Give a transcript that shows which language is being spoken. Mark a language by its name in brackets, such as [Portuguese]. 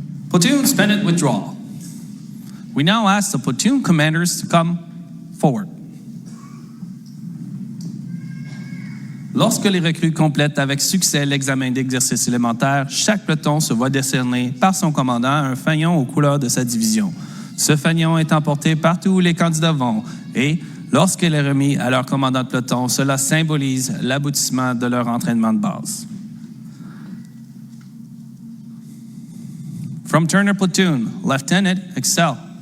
[English] Platoon suspended withdrawal. We now ask the platoon commanders to come forward. [French] Lorsque les recrues complètent avec succès l'examen d'exercice élémentaire, chaque peloton se voit décerner par son commandant un fanion aux couleurs de sa division. Ce fanion est emporté partout où les candidats vont et, lorsqu'il est remis à leur commandant de peloton, cela symbolise l'aboutissement de leur entraînement de base. [English] From Turner Platoon, Lieutenant Excel.